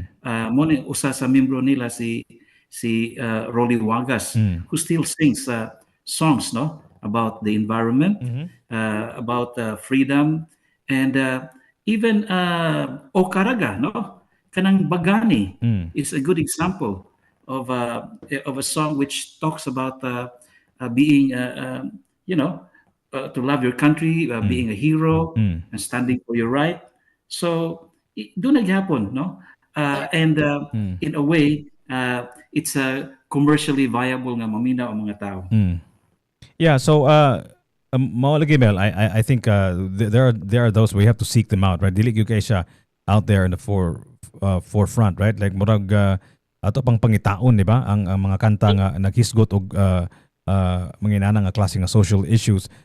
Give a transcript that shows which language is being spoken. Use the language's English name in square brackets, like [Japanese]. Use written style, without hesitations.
[Cebuano] Mo ni usa sa membro nila [English] si Rolly Wagas, who still sings songs, no, about the environment, about freedom, and even Okaraga, no, kanang Bagani is a good example of a song which talks about being, to love your country, being a hero, and standing for your right. [Cebuano] So doon naghapon, no? [English] And in a way, it's a commercially viable [Cebuano] nga mamina ang mga tao. [English] Yeah, so mao lagi, Mel, I think there are those we have to seek them out, right? [Cebuano] Dili gyud kay siya [English] out there in the forefront, right? [Cebuano] Like murag ato pang pangitaon, di ba? Ang mga kanta nga naghisgot og mga inana nga klase nga social issues.